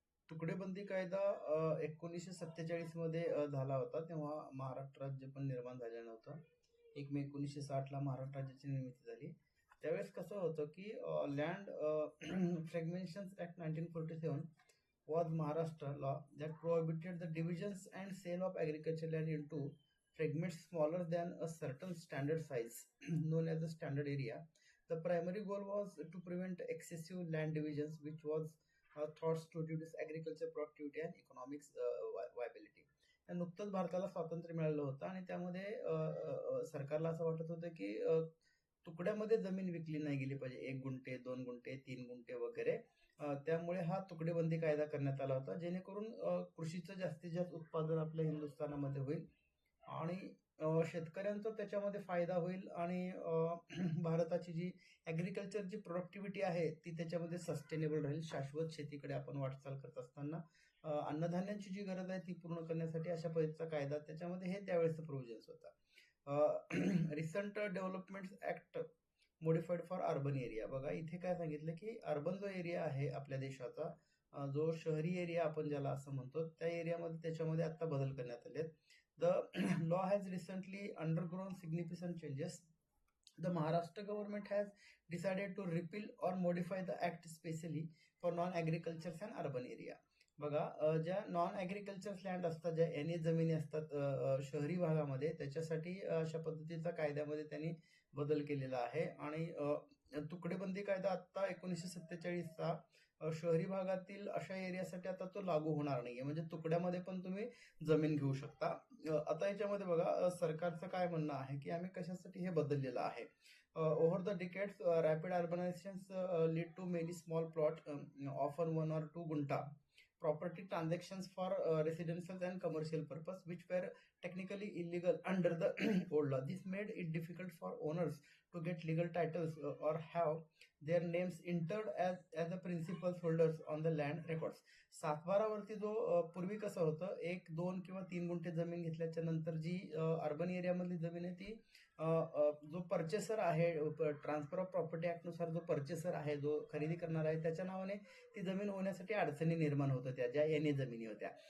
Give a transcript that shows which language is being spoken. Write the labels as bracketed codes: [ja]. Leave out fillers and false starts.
[mr] तुकडेबंदी कायदा 1947 मध्ये झाला होता. तेव्हा महाराष्ट्र राज्य पण निर्माण झालं नव्हतं. 1 मे 1960 ला महाराष्ट्र राज्याची निर्मिती झाली. त्यावेळेस कसं होतं की [en] Land fragmentation act 1947 was Maharashtra law that prohibited the divisions and sale of agricultural land into fragments smaller than a certain standard size known as the standard area. The primary goal was to prevent excessive land divisions, which was thought to reduce agriculture productivity and economic viability. [mr] नुकतंच भारताला स्वातंत्र्य मिळालं होतं आणि त्यामध्ये सरकारला असं वाटत होतं की तुकड्यामध्ये जमीन विकली नाही गेली पाहिजे, 1 गुंठे 2 गुंठे 3 गुंठे वगैरे. त्यामुळे हा तुकडेबंदी कायदा करण्यात आला होता, जेणेकरून कृषीचं जास्तीत जास्त उत्पादन आपल्या हिंदुस्थानामध्ये होईल आणि शेतकऱ्यांचा त्याच्यामध्ये फायदा होईल आणि भारताची जी ॲग्रिकल्चरची प्रोडक्टिव्हिटी आहे ती त्याच्यामध्ये सस्टेनेबल राहील. शाश्वत शेतीकडे आपण वाटचाल करत असताना अन्नधान्याची जी गरज आहे ती पूर्ण करण्यासाठी अशा पद्धतीचा कायदा त्याच्यामध्ये हे त्यावेळेसचं प्रोव्हिजन्स होता. [en] Recent development act modified for urban area. [mr] बघा इथे काय सांगितलं की अर्बन जो एरिया आहे आपल्या देशाचा, जो शहरी एरिया आपण ज्याला असं म्हणतो, त्या एरियामध्ये त्याच्यामध्ये आता बदल करण्यात आले. [en] The law has recently undergone significant changes. The Maharashtra government has decided to repeal or modify the act specially for non-agriculture and urban area. [mr] बघा ज्या नॉन ॲग्रिकल्चर लँड असतात, ज्या एने जमिनी असतात शहरी भागामध्ये, त्याच्यासाठी अशा पद्धतीचा कायद्यामध्ये त्यांनी बदल केलेला आहे. आणि तुकडेबंदी कायदा आता 1947चा शहरी भागातील अशा एरियासाठी आता तो लागू होणार नाहीये, म्हणजे तुकड्यामध्ये पण तुम्ही जमीन घेऊ शकता. आता याच्यामध्ये बघा सरकारचं काय म्हणणं आहे की आम्ही कशासाठी हे बदललेलं आहे. [en] Over the decades rapid urbanization lead to many small plot often 1 or 2 guntha property transactions for residential and commercial purpose, which were technically illegal under the old law. This made it difficult for owners to get legal titles or have their names entered as the principal holders on the land records. [mr] 7/12 वरती जो पूर्वी कसं होतं, 1, 2 किंवा 3 गुंठे जमीन घेतल्याच्या नंतर जी अर्बन एरियामधली जमीन आहे ती जो परचेसर आहे, ट्रान्सफर ऑफ प्रॉपर्टी ऍक्ट नुसार जो परचेसर आहे, जो खरेदी करणार आहे, त्याच्या नावाने ती जमीन होण्यासाठी अडचणी निर्माण होत होत्या, ज्या एने जमिनी होत्या.